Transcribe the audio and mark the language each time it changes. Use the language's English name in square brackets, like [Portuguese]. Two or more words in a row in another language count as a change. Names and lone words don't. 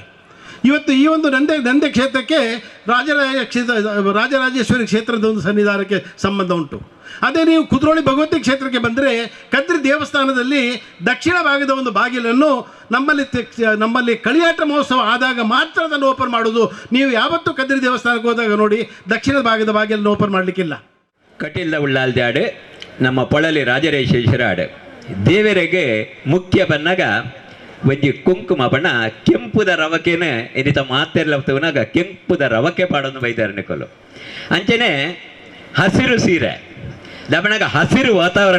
[Kannada] ಇವತ್ತು ಈ ಒಂದು ನಂದೆ ಕ್ಷೇತ್ರಕ್ಕೆ ರಾಜರಾಜೇಶ್ವರಿ ಕ್ಷೇತ್ರದ ಒಂದು ಸನ್ನಿಧಾನಕ್ಕೆ ಸಂಬಂಧ ಉಂಟು. ಅದೇ ನೀವು ಕುದ್ರೋಳಿ ಭಗವತಿ ಕ್ಷೇತ್ರಕ್ಕೆ ಬಂದರೆ ಕದ್ರಿ ದೇವಸ್ಥಾನದಲ್ಲಿ ದಕ್ಷಿಣ ಭಾಗದ ಒಂದು ಬಾಗಿಲನ್ನು ನಮ್ಮಲ್ಲಿ ಕಳಿಯಾಟ ಮಹೋತ್ಸವ ಆದಾಗ ಮಾತ್ರ ಅದನ್ನು ಓಪನ್ ಮಾಡೋದು. ನೀವು ಯಾವತ್ತೂ ಕದ್ರಿ ದೇವಸ್ಥಾನಕ್ಕೆ ಹೋದಾಗ ನೋಡಿ, ದಕ್ಷಿಣದ ಭಾಗದ ಬಾಗಿಲನ್ನು ಓಪನ್ ಮಾಡಲಿಕ್ಕಿಲ್ಲ. [Tulu] ಕಟೀಲ್ದ ಉಳ್ಳಾಲ್ದೆ ಆಡು ನಮ್ಮ ಪೊಳಲಿ ರಾಜರಾಜೇಶ್ವರ ಆಡು ದೇವರಿಗೆ ಮುಖ್ಯ ಬಣ್ಣಗ ಒಂಜಿ ಕುಂಕುಮ ಬಣ್ಣ ಕೆಂಪುದ ರವಕೆನ ಏನಿತ ಮಾತೆರ್ಲವನಾಗ ಕೆಂಪುದ ರವಕೆ ಪಾಡೋದು ಬೈದಾರನಿಕೊಲು ಅಂಚನೆ ಹಸಿರು ಸೀರೆ ದಬಣಗ ಹಸಿರು ವಾತಾವರಣ